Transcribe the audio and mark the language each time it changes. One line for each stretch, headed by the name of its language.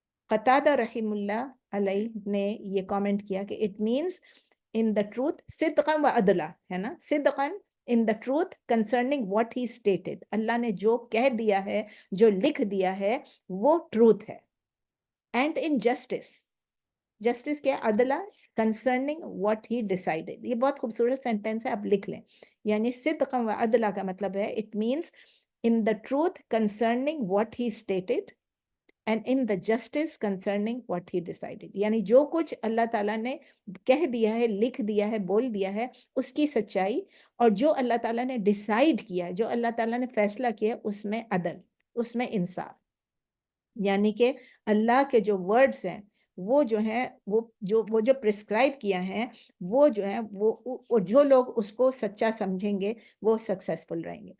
Urdu: قتادہ رحم اللہ علیہ نے یہ کامنٹ کیا کہ
English: it means in the truth
Urdu: صدقا و عدلا, ہے نا, صدقا
English: in the truth concerning what he stated,
Urdu: اللہ نے جو کہہ دیا ہے, جو لکھ دیا ہے, وہ ٹروتھ ہے.
English: and in justice, justice کیا, عدلہ, concerning what he decided.
Urdu: یہ بہت خوبصورت سینٹینس ہے, آپ لکھ لیں. یعنی صدقا و عدلا کا مطلب ہے
English: it means in the truth concerning what he stated and in the justice concerning what he decided.
Urdu: یعنی جو کچھ اللہ تعالیٰ نے کہہ دیا ہے, لکھ دیا ہے, بول دیا ہے, اس کی سچائی, اور جو اللہ تعالیٰ نے ڈیسائیڈ کیا ہے, جو اللہ تعالیٰ نے فیصلہ کیا, اس میں عدل, اس میں انصاف. یعنی کہ اللہ کے جو ورڈز ہیں وہ جو ہیں, وہ جو پرسکرائب کیا ہے, وہ جو ہیں, وہ جو لوگ اس کو سچا سمجھیں گے وہ سکسیسفل رہیں گے.